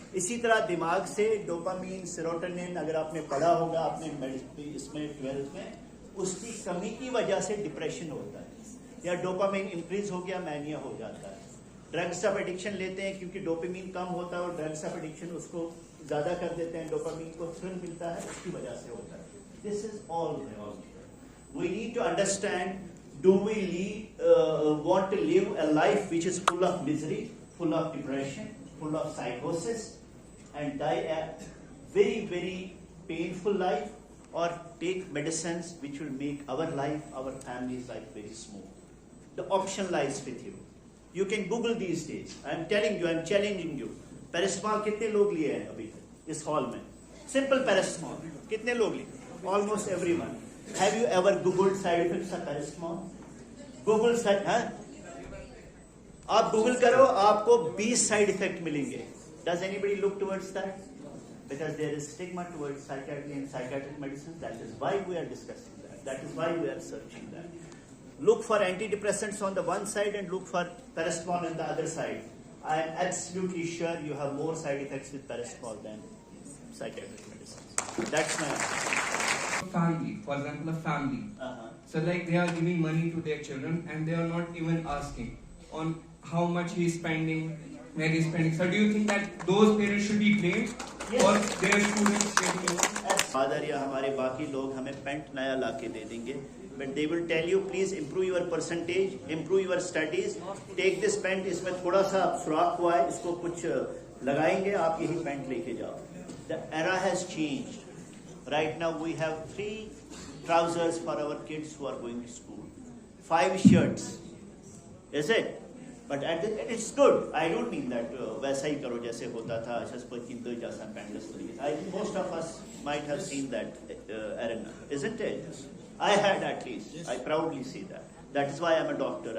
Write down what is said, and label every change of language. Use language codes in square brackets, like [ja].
[hi] इसी तरह दिमाग से डोपामीन, सेरोटोनिन, अगर आपने पढ़ा होगा आपने इसमें 12th में, उसकी कमी की वजह से डिप्रेशन होता है, या डोपामीन इंक्रीज हो गया, मैनिया हो जाता है. ड्रग्स ऑफ एडिक्शन लेते हैं क्योंकि डोपामीन कम होता है, और ड्रग्स ऑफ एडिक्शन उसको ज्यादा कर देते हैं, डोपामीन को थ्रिल मिलता है, उसकी वजह से होता है. [en] This is all wrong. We need to understand, do we want to live a life which is full of misery, full of depression, full of psychosis, and die a very painful life, or take medicines which will make our life, our family's life very smooth? The option lies with you. You can Google these days. I am telling you, I am challenging you. [hi] Paracetamol कितने लोग लिए हैं अभी तक इस hall में? Simple paracetamol कितने लोग लिए? [en] Almost everyone. Have you ever Googled side effects of paracetamol? [hi] Google side, हाँ? आप Google करो, आपको 20 साइड इफेक्ट मिलेंगे. [en] Does anybody look towards that? Because there is stigma towards psychiatry and psychiatric medicine. That is why we are discussing that. That is why we are searching that. Look for antidepressants on the one side and look for paracetamol on the other side. I am absolutely sure you have more side effects with paracetamol than psychiatric medicines. That's my answer. Family, for example, a family. So like they are giving money to their children and they are not even asking on how much he is spending, where he is spending. So do you think that those parents should be blamed for their students getting loan? [hi] Father या हमारे बाकी लोग हमें paint नया लाके दे देंगे, [en] but they will tell you please improve your percentage, improve your studies, take this [hi] paint, इसमें थोड़ा सा सुराख हुआ है, इसको कुछ लगाएंगे, आप यही पेंट लेके जाओ. [en] The era has changed. Right now we have 3 trousers for our kids who are going to school, 5 shirts. Is it? But it's good. I don't mean that [hi] वैसा ही करो जैसे होता था शस्पर किंतु जैसा पैंटस तरीके. [en] I think most of us might have seen that arena, isn't it? I had at least. I proudly see that. That is why I'm a doctor.